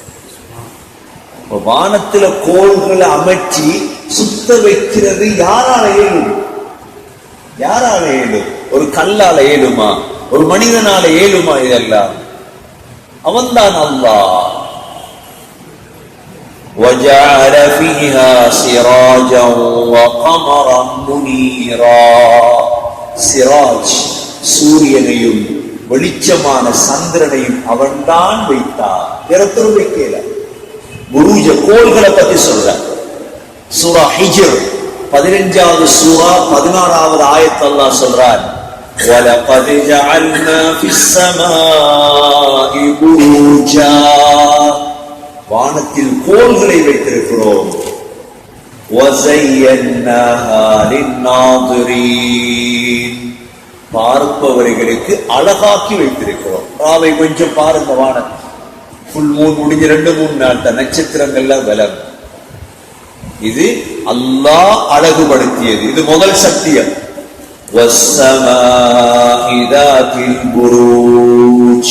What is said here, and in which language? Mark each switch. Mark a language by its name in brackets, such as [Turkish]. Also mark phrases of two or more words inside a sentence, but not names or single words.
[Tamil] வானத்தில கோள்களை அமைச்சி சுத்த வைக்கிறது யாரால இயலும்? யாரால இயலும்? ஒரு கல்லால இயலுமா? ஒரு மனிதனால இயலுமா? இதெல்லாம் அவன்தான் அல்லாஹ். [Arabic] وجعل فيها سراجا وقمرا منيرا. [Tamil] சிராஜ் சூரியனையும் வெளிச்சமான சந்திரனையும் அவன்தான் வைத்தார். பிறத்தரும் வைக்கல. புரூஜ கோள்களை பத்தி சொல்ற சூரா ஹிஜ்ர் 15வது சூரா 16வது ஆயத் அல்லாஹ் சொல்றார், [Arabic] وَلَقَدْ جَعَلْنَا فِي السَّمَاءِ بُرُوجًا. [Tamil] வானத்தில் கோள்களை வைத்திருக்கிறோம். [Arabic] وَزَيَّنَّاهَا لِلنَّاظِرِينَ. [Tamil] பார்ப்பவர்களுக்கு அழகாக்கி வைத்திருக்கிறோம். ராவை கொஞ்சம் பாருங்க, வானத்தில் [English] full moon [Tamil] முடிஞ்ச 2-3 நாள் தான் நட்சத்திரங்கள்லாம் விலகும். இது அல்லாஹ் அழகுபடுத்தியது. இது முதல் சத்தியம். [Arabic] والسماء ذات البروج.